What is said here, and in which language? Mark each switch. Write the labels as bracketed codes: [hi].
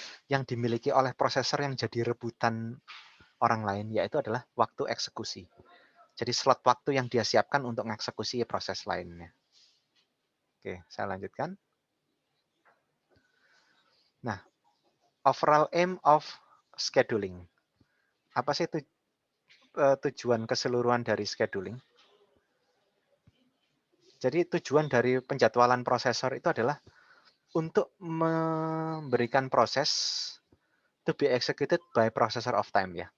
[id] Yang dimiliki oleh prosesor yang jadi rebutan orang lain, yaitu adalah waktu eksekusi. Jadi slot waktu yang dia siapkan untuk mengeksekusi proses lainnya. Oke, saya lanjutkan. [en] Nah, overall aim of scheduling. [id] Apa sih tujuan keseluruhan dari scheduling? Jadi tujuan dari penjadwalan prosesor itu adalah untuk memberikan proses [en] to be executed by processor of time [id] ya.